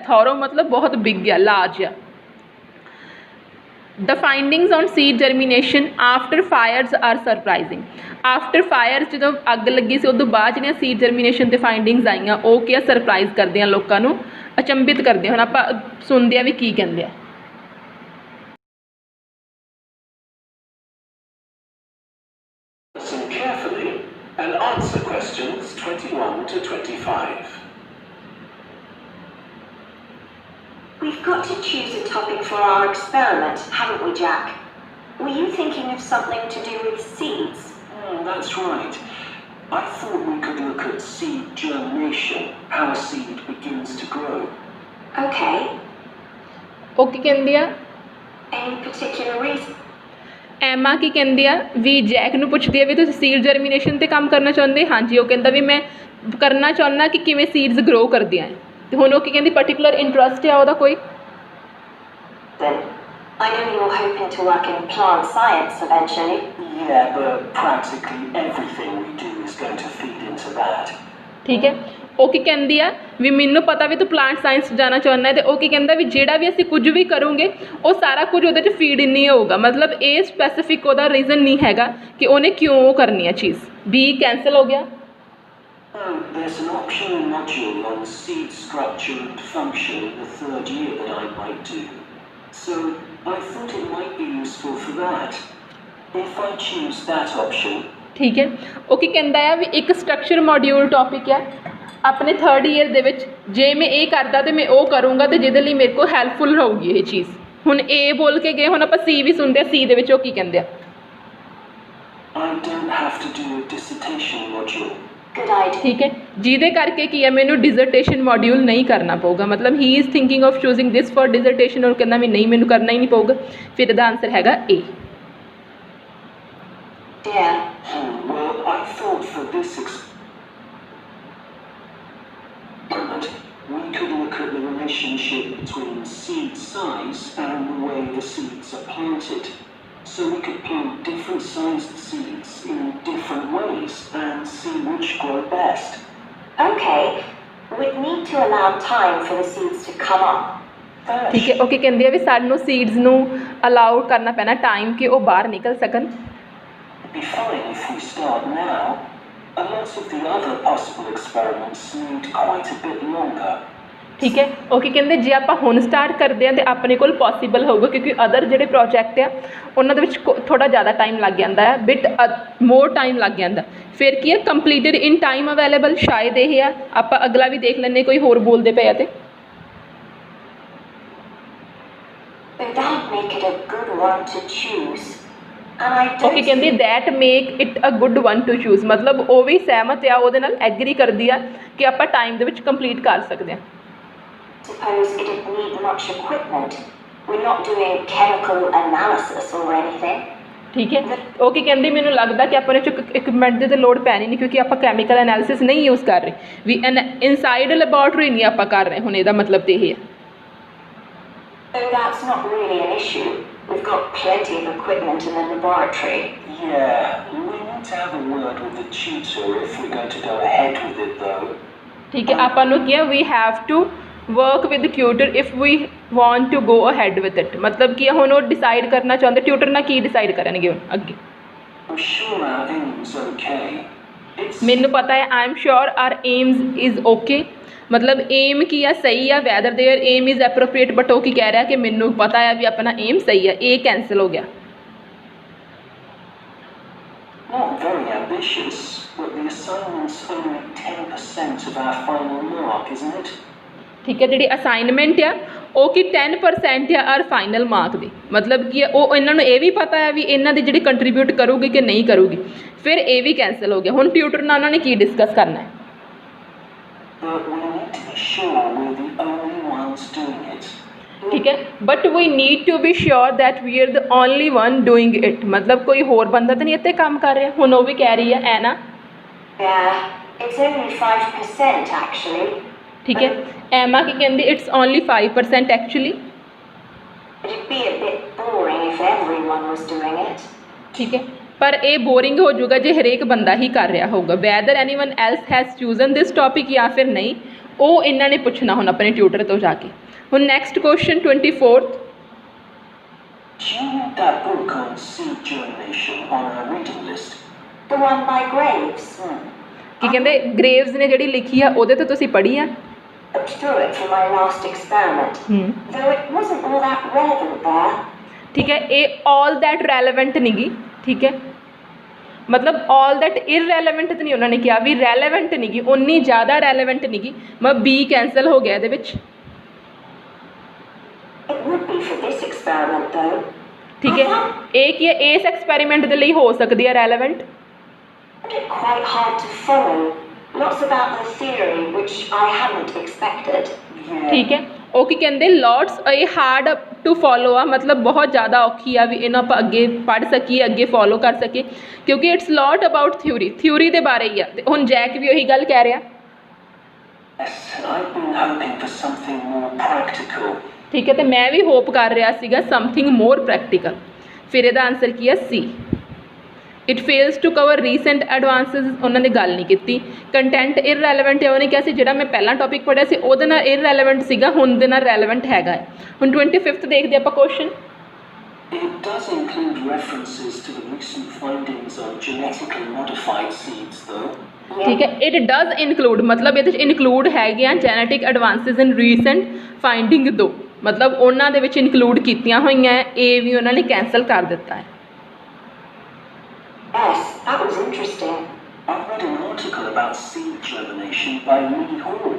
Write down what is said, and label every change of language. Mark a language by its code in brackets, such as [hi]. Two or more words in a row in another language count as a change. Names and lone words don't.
[pa] ਥਾਰੋ ਮਤਲਬ ਬਹੁਤ ਬਿਗ ਹੈ, ਲਾਰਜ ਹੈ। [en] the findings on seed germination after fires are surprising, after fire [pa] ਜੋ ਅੱਗ ਲੱਗੀ ਸੀ ਉਦੋਂ ਬਾਅਦ ਜੋ [en] seed germination [pa] ਦੇ ਫਾਈਂਡਿੰਗਜ਼ ਆਈਆਂ ਉਹ ਕੀ ਸਰਪ੍ਰਾਈਜ਼ ਕਰਦੀਆਂ, ਲੋਕਾਂ ਨੂੰ ਅਚੰਭਿਤ ਕਰਦੀਆਂ। ਹੁਣ ਆਪਾਂ ਸੁਣਦੇ ਆ ਵੀ ਕੀ ਕਹਿੰਦੇ ਆ। [en] Listen carefully and answer questions 21 to 25. We've got to choose a topic for our experiment, haven't we, Jack? Were you thinking of something to do with seeds? That's right. I thought we could look at seed germination, how a seed begins to grow. Okay. [pa] ਓਕੇ ਕਹਿੰਦੀ ਆ। [en] Any particular reason? [pa] ਐਮਾ ਕੀ ਕਹਿੰਦੀ ਆ ਵੀ ਜੈਕ ਨੂੰ ਪੁੱਛਦੀ ਆ ਵੀ ਤੁਸੀਂ [en] seed germination [pa] ਤੇ ਕੰਮ ਕਰਨਾ ਚਾਹੁੰਦੇ, ਹਾਂ ਜੀ, ਉਹ ਕਹਿੰਦਾ ਵੀ ਮੈਂ ਕਰਨਾ ਚਾਹੁੰਦਾ ਕਿ ਕਿਵੇਂ ਸੀਡਜ਼ ਗ੍ਰੋ ਕਰਦੀਆਂ ਹੈਂ। ਤੇ ਹੁਣ ਉਹ ਕੀ ਕਹਿੰਦੀ [en] particular interest [pa] ਹੈ ਉਹਦਾ ਕੋਈ। [en] Then I know you're hoping to work in plant science eventually. Yeah, but practically everything we do is going to feed into that. [pa] ਠੀਕ ਹੈ, ਉਹ ਕੀ ਕਹਿੰਦੀ ਆ ਵੀ ਮੈਨੂੰ ਪਤਾ ਵੀ ਤੂੰ [en] plant science [pa] ਜਾਣਾ ਚਾਹੁੰਦਾ ਤੇ ਉਹ ਕੀ ਕਹਿੰਦਾ ਵੀ ਜਿਹੜਾ ਵੀ ਅਸੀਂ ਕੁਝ ਵੀ ਕਰੂੰਗੇ ਉਹ ਸਾਰਾ ਕੁਝ ਉਹਦੇ 'ਚ ਫੀਡ ਨਹੀਂ ਹੋਊਗਾ, ਮਤਲਬ ਇਹ ਸਪੈਸੀਫਿਕ ਉਹਦਾ ਰੀਜ਼ਨ ਨਹੀਂ ਹੈਗਾ ਕਿ ਉਹਨੇ ਕਿਉਂ ਉਹ ਕਰਨੀ ਹੈ ਚੀਜ਼। ਬੀ ਕੈਂਸਲ ਹੋ ਗਿਆ। [en] Oh, there's an optional module on seed structure and function in the third year that I might do. So I thought it might be useful for that. If I choose that option. [pa] ਠੀਕ ਹੈ, ਉਹ ਕੀ ਕਹਿੰਦਾ ਆ ਵੀ ਇੱਕ [en] structure module topic [pa] ਆ ਆਪਣੇ [en] third year [pa] ਦੇ ਵਿੱਚ, ਜੇ ਮੈਂ ਇਹ ਕਰਦਾ ਤੇ ਮੈਂ ਉਹ ਕਰੂੰਗਾ ਤੇ ਜਿਹਦੇ ਲਈ ਮੇਰੇ ਕੋਲ ਹੈਲਪਫੁਲ ਰਹੂਗੀ ਇਹ ਚੀਜ਼। ਹੁਣ ਏ ਬੋਲ ਕੇ ਗਏ, ਹੁਣ ਆਪਾਂ ਸੀ ਵੀ ਸੁਣਦੇ ਆ, ਸੀ ਦੇ ਵਿੱਚ ਉਹ ਕੀ ਕਹਿੰਦੇ ਆ। [en] I don't have to do a dissertation module. [pa] ਠੀਕ ਹੈ, ਜਿਹਦੇ ਕਰਕੇ ਕੀ ਹੈ ਮੈਨੂੰ [en] dissertation module [pa] ਨਹੀਂ ਕਰਨਾ ਪਊਗਾ, ਮਤਲਬ [en] he is thinking of choosing this for dissertation, [pa] ਔਰ ਕਹਿੰਦਾ ਵੀ ਨਹੀਂ ਮੈਨੂੰ ਕਰਨਾ ਹੀ ਨਹੀਂ ਪਊਗਾ। ਫਿਰ ਇਹਦਾ ਆਨਸਰ ਹੈਗਾ ਏ। [en] Well, I thought for this experiment we could look at the relationship between seed size and the way the seeds are planted. So we could plant different sized seeds in different ways and see which grow best. Okay, we'd need to allow time for the seeds to come up. [pa] ਠੀਕ ਹੈ, ਉਹ ਕੀ ਕਹਿੰਦੇ ਆ ਵੀ ਸਾਨੂੰ ਸੀਡਸ ਨੂੰ ਅਲਾਉ ਕਰਨਾ ਪੈਣਾ ਟਾਈਮ ਕਿ ਉਹ ਬਾਹਰ ਨਿਕਲ ਸਕਣ। [en] It'd be fine if we start now. A lot of the other possible experiments need quite a bit longer. [pa] ਠੀਕ ਹੈ, ਉਹ ਕੀ ਕਹਿੰਦੇ ਜੇ ਆਪਾਂ ਹੁਣ ਸਟਾਰਟ ਕਰਦੇ ਹਾਂ ਤਾਂ ਆਪਣੇ ਕੋਲ ਪੋਸੀਬਲ ਹੋਊਗਾ, ਕਿਉਂਕਿ ਅਦਰ ਜਿਹੜੇ ਪ੍ਰੋਜੈਕਟ ਆ ਉਹਨਾਂ ਦੇ ਵਿੱਚ ਥੋੜ੍ਹਾ ਜ਼ਿਆਦਾ ਟਾਈਮ ਲੱਗ ਜਾਂਦਾ ਹੈ, [en] bit more time [pa] ਲੱਗ ਜਾਂਦਾ। ਫਿਰ ਕੀ ਹੈ [en] completed in time available, [pa] ਸ਼ਾਇਦ ਇਹ ਆ। ਆਪਾਂ ਅਗਲਾ ਵੀ ਦੇਖ ਲੈਂਦੇ, ਕੋਈ ਹੋਰ ਬੋਲਦੇ ਪਏ ਆ ਤੇ ਉਹ ਕੀ ਕਹਿੰਦੀ [en] that make it a good one to choose, [pa] ਮਤਲਬ ਉਹ ਵੀ ਸਹਿਮਤ ਆ, ਉਹਦੇ ਨਾਲ ਐਗਰੀ ਕਰਦੀ ਆ ਕਿ ਆਪਾਂ ਟਾਈਮ ਦੇ ਵਿੱਚ ਕੰਪਲੀਟ ਕਰ ਸਕਦੇ ਹਾਂ। [en] Suppose it didn't need much equipment. We're not doing chemical analysis or anything. [pa] ਠੀਕ ਹੈ, ਉਹ ਕੀ ਕਹਿੰਦੀ ਮੈਨੂੰ ਲੱਗਦਾ ਕਿ ਆਪਾਂ ਨੇ ਇਕਵਿਪਮੈਂਟ ਦੀ ਤਾਂ ਲੋੜ ਪੈਣੀ ਨਹੀਂ, ਕਿਉਂਕਿ ਆਪਾਂ [en] chemical analysis [pa] ਨਹੀਂ ਯੂਜ਼ ਕਰ ਰਹੇ, ਵੀ [en] inside laboratory [pa] ਨਹੀਂ ਆਪਾਂ ਕਰ ਰਹੇ। ਹੁਣ ਇਹਦਾ ਮਤਲਬ ਤਾਂ ਇਹ ਹੈ। [en] Oh, that's not really an issue. We've got plenty of equipment in the laboratory. Yeah, we need to have a word with the tutor if we're going to go ahead with it though. [pa] ਠੀਕ ਹੈ, ਆਪਾਂ ਨੂੰ ਕੀ ਹੈ [en] we have to work with tutor if we want to go ahead with it, [pa] ਮਤਲਬ ਕੀ ਹੁਣ ਉਹ ਡਿਸਾਈਡ ਕਰਨਾ ਚਾਹੁੰਦੇ, ਟਿਊਟਰ ਨਾਲ ਕੀ ਡਿਸਾਈਡ ਕਰਨਗੇ ਹੁਣ ਅੱਗੇ। [en] I'm sure our aim's okay. [pa] ਮੈਨੂੰ ਪਤਾ ਹੈ [en] I am sure our aims is okay, [pa] ਮਤਲਬ ਏਮ ਕੀ ਆ ਸਹੀ ਆ, [en] whether their aim is appropriate, [pa] ਬਟ ਉਹ ਕੀ ਕਹਿ ਰਿਹਾ ਕਿ ਮੈਨੂੰ ਪਤਾ ਹੈ ਵੀ ਆਪਣਾ ਏਮ ਸਹੀ ਆ। ਇਹ ਕੈਂਸਲ ਹੋ ਗਿਆ। [en] Not very ambitious, but the assignment's only 10% of our final mark, isn't it? [pa] ਠੀਕ ਹੈ, ਜਿਹੜੀ ਅਸਾਈਨਮੈਂਟ ਆ ਉਹ ਕੀ 10% ਆ ਔਰ [en] final mark [pa] ਦੀ, ਮਤਲਬ ਕੀ ਉਹ ਇਹਨਾਂ ਨੂੰ ਇਹ ਵੀ ਪਤਾ ਹੈ ਵੀ ਇਹਨਾਂ ਦੀ ਜਿਹੜੀ ਕੰਟਰੀਬਿਊਟ ਕਰੂਗੀ ਕਿ ਨਹੀਂ ਕਰੂਗੀ। ਫਿਰ ਇਹ ਵੀ ਕੈਂਸਲ ਹੋ ਗਿਆ। ਹੁਣ ਟਿਊਟਰ ਨਾਲ ਉਹਨਾਂ ਨੇ ਕੀ ਡਿਸਕਸ ਕਰਨਾ ਹੈ। [en] But we need to be sure we're the only ones doing it. [pa] ਠੀਕ ਹੈ, [en] but we need to be sure that we are the only one doing it, [pa] ਮਤਲਬ ਕੋਈ ਹੋਰ ਬੰਦਾ ਤਾਂ ਨਹੀਂ ਇੱਥੇ ਕੰਮ ਕਰ ਰਿਹਾ। ਹੁਣ ਉਹ ਵੀ ਕਹਿ ਰਹੀ ਹੈ ਐਨਾ। [en] Yeah, it's only 5% actually. [pa] ਠੀਕ ਹੈ, ਐਮਾ ਕੀ ਕਹਿੰਦੀ [en] it's only 5% actually. It'd be a bit boring if everyone was doing it. [pa] ਠੀਕ ਹੈ, ਪਰ ਇਹ ਬੋਰਿੰਗ ਹੋ ਜਾਊਗਾ ਜੇ ਹਰੇਕ ਬੰਦਾ ਹੀ ਕਰ ਰਿਹਾ ਹੋਊਗਾ। [en] whether anyone else has chosen this topic [pa] ਜਾਂ ਫਿਰ ਨਹੀਂ, ਉਹ ਇਹਨਾਂ ਨੇ ਪੁੱਛਣਾ ਹੁਣ ਆਪਣੇ ਟਿਊਟਰ ਤੋਂ ਜਾ ਕੇ। ਹੁਣ [en] next question [pa] 24th। [en] Do you read that book on seed germination on our reading list? The one by Graves. [pa] ਕੀ ਕਹਿੰਦੇ ਗ੍ਰੇਵਸ ਨੇ ਜਿਹੜੀ ਲਿਖੀ ਆ ਉਹਦੇ ਤੋਂ ਤੁਸੀਂ ਪੜ੍ਹੀ ਆ? [en] Looked through it for my last experiment. Though it wasn't all that relevant there. [pa] ਠੀਕ ਹੈ, ਇਹ [en] all that relevant [pa] ਨਹੀਂ ਗੀ। ਠੀਕ ਹੈ, ਮਤਲਬ [en] all that irrelevant [pa] ਤਾਂ ਨਹੀਂ ਉਹਨਾਂ ਨੇ ਕਿਹਾ, ਵੀ relevant ਨਹੀਂ ਗੀ, ਉਨੀ ਜ਼ਿਆਦਾ relevant ਨਹੀਂ ਗੀ। ਮੈਂ ਬੀ ਕੈਂਸਲ ਹੋ ਗਿਆ ਇਹਦੇ ਵਿੱਚ। [en] It would be for this experiment though. [pa] ਠੀਕ ਹੈ, ਇਹ ਕੀ ਹੈ ਇਸ ਐਕਸਪੈਰੀਮੈਂਟ ਦੇ ਲਈ ਹੋ ਸਕਦੀ ਹੈ relevant। [en] Quite hard to follow. Lots about the theory which I hadn't expected. [pa] ਠੀਕ ਹੈ, ਉਹ ਕੀ ਕਹਿੰਦੇ ਲੋਟਸ ਇਹ [en] hard to follow [pa] ਆ, ਮਤਲਬ ਬਹੁਤ ਜ਼ਿਆਦਾ ਔਖੀ ਆ ਵੀ ਇਹਨੂੰ ਆਪਾਂ ਅੱਗੇ ਪੜ੍ਹ ਸਕੀਏ, ਅੱਗੇ ਫੋਲੋ ਕਰ ਸਕੀਏ, ਕਿਉਂਕਿ [en] it's lot about theory [pa] ਦੇ ਬਾਰੇ ਹੀ ਆ। ਤੇ ਹੁਣ ਜੈਕ ਵੀ ਉਹੀ ਗੱਲ ਕਹਿ ਰਿਹਾ। ਠੀਕ ਹੈ, ਤੇ ਮੈਂ ਵੀ ਹੋਪ ਕਰ ਰਿਹਾ ਸੀਗਾ [en] something more practical. [pa] ਫਿਰ ਇਹਦਾ ਆਨਸਰ ਕੀ ਹੈ ਸੀ। [en] it fails to cover recent advances, [pa] ਉਹਨਾਂ ਨੇ ਗੱਲ ਨਹੀਂ ਕੀਤੀ। [en] content irrelevant [pa] ਹੈ, ਉਹਨੇ ਕਿਹਾ ਸੀ ਜਿਹੜਾ ਮੈਂ ਪਹਿਲਾਂ ਟੌਪਿਕ ਪੜ੍ਹਿਆ ਸੀ ਉਹਦੇ ਨਾਲ ਇਰਰੈਲੇਵੈਂਟ ਸੀਗਾ, ਹੁਣ ਦੇ ਨਾਲ ਰੈਲੇਵੈਂਟ ਹੈਗਾ ਹੈ। ਹੁਣ 25th ਦੇਖਦੇ ਆਪਾਂ ਕੁਐਸਚਨ। [en] It does include references to the recent findings on genetically modified seeds, though. [pa] ਠੀਕ ਹੈ, [en] it does include [pa] ਮਤਲਬ ਇਹਦੇ 'ਚ ਇਨਕਲੂਡ ਹੈਗੇ ਆ [en] genetic advances in recent finding though, [pa] ਮਤਲਬ ਉਹਨਾਂ ਦੇ ਵਿੱਚ ਇਨਕਲੂਡ ਕੀਤੀਆਂ ਹੋਈਆਂ ਹੈ, ਇਹ ਵੀ ਉਹਨਾਂ ਨੇ ਕੈਂਸਲ ਕਰ ਦਿੱਤਾ ਹੈ। [en] Yes, that was interesting. I read an article about seed germination by Lee Hall.